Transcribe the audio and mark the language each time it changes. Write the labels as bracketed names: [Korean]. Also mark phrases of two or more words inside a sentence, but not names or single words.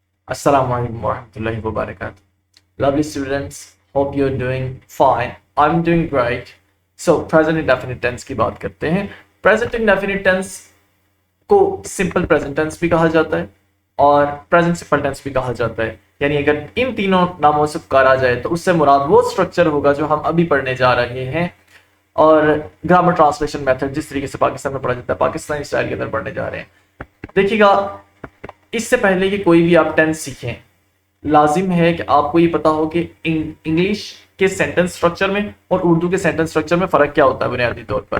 [Arabic] السلام عليكم ورحمة الله وبركاته. [English] Lovely students, hope you're doing fine. I'm doing great. So, present indefinite tense [Urdu] کی بات کرتے ہیں. [English] Present indefinite tense [Urdu] کو [English] simple present tense [Urdu] بھی کہا جاتا ہے اور [English] present simple tense [Urdu] بھی کہا جاتا ہے. یعنی اگر ان تینوں ناموں سے پکارا جائے تو اس سے مراد وہ سٹرکچر ہوگا جو ہم ابھی پڑھنے جا رہے ہیں. اور [English] grammar translation method [Urdu] جس طریقے سے پاکستان میں پڑھا جاتا ہے، پاکستانی سٹائل کے اندر پڑھنے جا رہے ہیں. دیکھیےگا، اس سے پہلے کہ کوئی بھی آپ ٹینس سیکھیں، لازم ہے کہ آپ کو یہ پتا ہو کہ انگلش کے [English] sentence structure [Urdu] میں اور اردو کے [English] sentence structure [Urdu] میں فرق کیا ہوتا ہے بنیادی طور پر.